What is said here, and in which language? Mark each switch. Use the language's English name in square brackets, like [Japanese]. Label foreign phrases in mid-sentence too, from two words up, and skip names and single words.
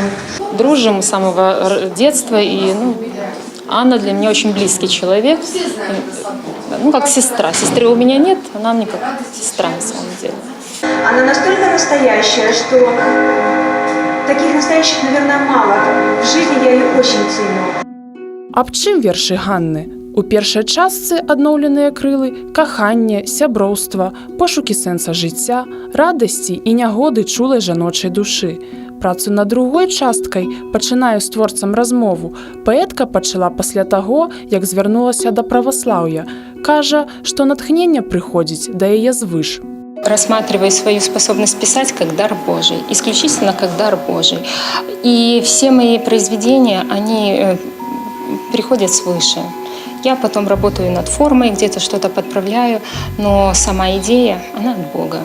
[Russian] Дружим с самого детства, и Анна для меня очень близкий человек, как сестра. Сестры у меня нет, она мне как сестра на самом деле. Она настолько настоящая, что таких настоящих, наверное, мало. В жизни я ее очень ценю. [Belarusian] Аб чым вершы Ганны? У першай частцы адноўленыя крылы, каханне, сяброўства, пошукі сэнса жыцця, радасці і нягоды чулай жаночай душы. Працу над другой часткай, пачынаю з творцам размову, паэтка пачала пасля таго, як звярнулася да праваслаўя. Кажа, што натхненне прыходзіць да яе звыш. [Russian] Рассматриваю свою способность писать как дар Божий, исключительно как дар Божий. И все мои произведения, они приходят свыше. Я потом работаю над формой, где-то что-то подправляю, но сама идея, она от Бога.